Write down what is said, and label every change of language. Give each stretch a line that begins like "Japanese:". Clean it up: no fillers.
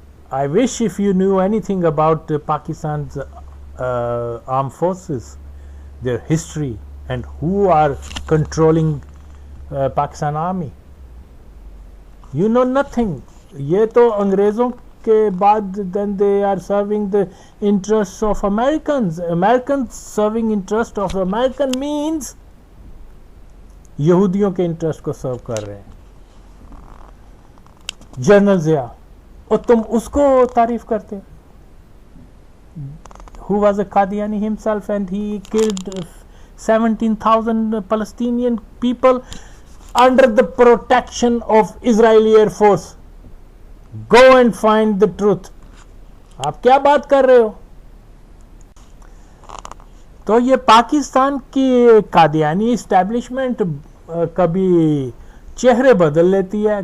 English: I wish if you knew anything about Pakistan's armed forces, their history, and who are controlling Pakistan army. You know nothing.
Urdu: یہ تو انگریزوں کے بعد
English: then they are serving the interests of Americans. Americans serving interest of American means
Urdu: یہودیوں کے interest کو سرو کر رہے ہیں. جنرل ضیاء، اور تم اس کو تعریف کرتے.
English: Who was a Qadiani himself and he killed 17,000 Palestinian people under the protection of Israeli Air Force. Go and find the truth.
Urdu: آپ کیا بات کر رہے ہو؟ تو یہ پاکستان کی قادیانی اسٹیبلشمنٹ کبھی چہرے بدل لیتی ہے.